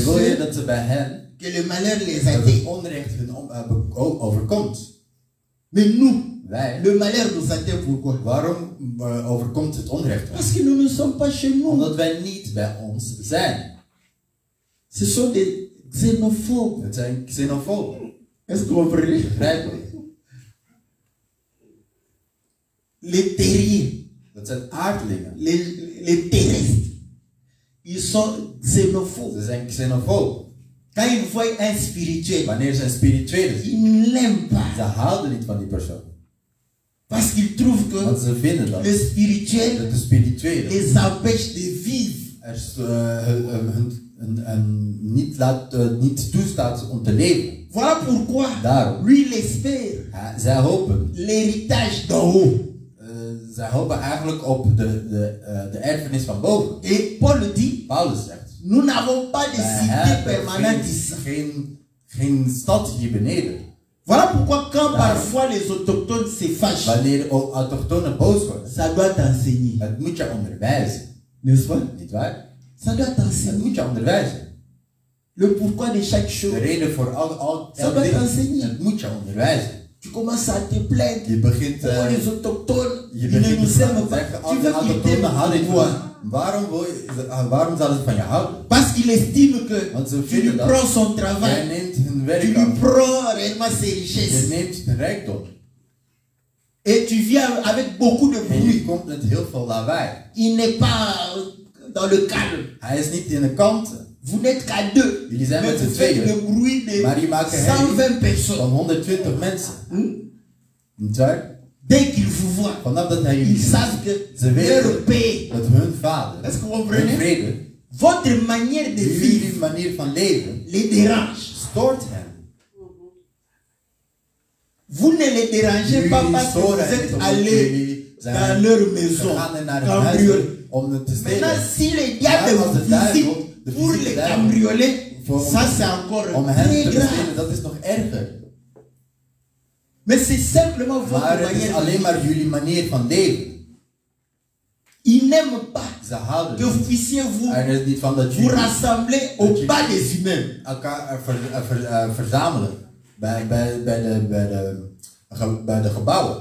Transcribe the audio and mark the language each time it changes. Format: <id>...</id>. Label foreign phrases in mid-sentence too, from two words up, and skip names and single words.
<nl>Wil je</nl> <fr>eux,</fr> <nl>dat ze bij hen,</nl> <fr>que le malheur les</fr> <nl>dat het</nl> <fr>atteigne.</fr> <nl>onrecht hun overkomt?</nl> <fr>Mais nous,</fr> <nl>Wij,</nl> <fr>le malheur nous atteint pourquoi?</fr> <nl>waarom overkomt het onrecht ons?</nl> <fr>Parce que nous ne sommes pas chez nous.</fr> <nl>Omdat wij niet bij ons zijn.</nl> <fr>Ce sont des xénophobes.</fr> <nl>Het zijn xenofoben.</nl> <fr>Est-ce que vous comprenez?</fr> <nl>Begrijp je?</nl> <fr>Les terriens,</fr> <nl>Dat zijn aardlingen.</nl> <fr>les terrestres, ils sont xénophobes.</fr> <nl>Ze zijn xenofoben.</nl> <fr>Quand ils voient un spirituel,</fr> <nl>Wanneer ze een spirituele zien,</nl> <fr>ils ne l'aiment</fr> <nl>ze</nl> <fr>pas.</fr> <nl>houden niet van die persoon.</nl> <fr>Parce qu'ils trouvent</fr> <nl>Want</nl> <fr>que</fr> <nl>ze vinden dat</nl> <fr>le spirituel</fr> <nl>de spirituele</nl> <fr>les empêche de vivre.</fr> <nl>niet toestaat om te leven.</nl> <fr>Voilà pourquoi</fr> <nl>Daarom.</nl> <fr>lui il espère</fr> <nl>Zij hopen.</nl> <fr>l'héritage d'en haut.</fr> <nl>Zij hopen eigenlijk op de erfenis van boven.</nl> <fr>Et Paul dit,</fr> <nl>Paulus zegt.</nl> <fr>nous n'avons pas de</fr> <nl>Wij</nl> <fr>cité</fr> <nl>hebben</nl> <fr>permanente ici.</fr> <nl>geen stad hier beneden.</nl> <fr>Voilà pourquoi quand parfois les autochtones se fâchent,</fr> <nl>Wanneer autochtonen boos worden,</nl> <fr>ça doit t'enseigner.</fr> <nl>het moet je onderwijzen.</nl> <fr>N'est-ce pas?</fr> <nl>Niet waar?</nl> <fr>Ça doit</fr> <nl>Het</nl> <fr>t'enseigner.</fr> <nl>moet je onderwijzen.</nl> <fr>Le pourquoi de chaque</fr> <nl>De</nl> <fr>chose.</fr> <nl>reden voor</nl> <fr>Ça doit t'enseigner.</fr> <nl>het moet je onderwijzen.</nl> <fr>Tu commences à te plaindre.</fr> <nl>Je begint,</nl> <fr>Oh, les autochtones,</fr> <nl>je</nl> <fr>ils ne</fr> <nl>begint</nl> <fr>nous</fr> <nl>te</nl> <fr>aiment pas.</fr> <nl>zeggen,</nl> <fr>Tu</fr> <nl>de</nl> <fr>veux qu'ils</fr> <nl>autochtonen houden</nl> <fr>t'aiment</fr> <nl>niet</nl> <fr>pourquoi?</fr> <nl>van. Waarom zouden ze van je houden?</nl> <fr>Parce qu'il estime que</fr> <nl>Want ze</nl> <fr>tu lui</fr> <nl>vinden dat</nl> <fr>prends son</fr> <nl>jij</nl> <fr>travail.</fr> <nl>neemt hun</nl> <fr>Tu</fr> <nl>werk</nl> <fr>lui</fr> <nl>aan.</nl> <fr>prends réellement ses</fr> <nl>Je</nl> <fr>richesses.</fr> <nl>neemt hun rijkdom.</nl> <fr>Et tu viens avec beaucoup de</fr> <nl>En je</nl> <fr>bruit.</fr> <nl>komt met heel veel lawaai.</nl> <fr>Il n'est pas dans le calme.</fr> <nl>Hij is niet in de kanten.</nl> <fr>Vous n'êtes qu'à deux.</fr> <nl>Jullie zijn</nl> <fr>Mais</fr> <nl>met</nl> <fr>vous</fr> <nl>z'n</nl> <fr>faites</fr> <nl>tweeën.</nl> <fr>le bruit de</fr> <nl>Maar die maken 120 van</nl> <fr>personnes.</fr> <nl>120 mensen. Niet waar?</nl> <fr>Dès qu'ils vous voient,</fr> <nl>Vanaf dat hij</nl> <fr>ils</fr> <nl>jullie ziet,</nl> <fr>savent que</fr> <nl>ze weten</nl> <fr>leur paix,</fr> <nl>dat hun vader,</nl> <fr>est-ce que vous</fr> <nl>hun</nl> <fr>comprenez?</fr> <nl>vrede,</nl> <fr>Votre manière de vivre</fr> <nl>jullie manier van leven,</nl> <fr>les dérange.</fr> <nl>stoort hem.</nl> <fr>Vous ne les dérangez pas parce que vous êtes allés dans leur maison cambrioler. Maintenant, si les diables vous visitent pour les cambrioler, ça c'est encore</fr> <nl>Om hen</nl> <fr>très</fr> <nl>te bestelen,</nl> <fr>grave.</fr> <nl>dat is nog erger.</nl> <fr>Mais c'est simplement votre</fr> <nl>Maar het is</nl> <fr>manière de</fr> <nl>alleen</nl> <fr>vivre.</fr> <nl>maar jullie manier van leven.</nl> <fr>Ils n'aiment pas</fr> <nl>Ze houden</nl> <fr>que vous</fr> <nl>niet.</nl> <fr>puissiez vous</fr> <nl>Er is niet van dat</nl> <fr>vous</fr> <nl>jullie</nl> <fr>rassembler au bas des humains.</fr> <nl>elkaar verzamelen bij de gebouwen.</nl>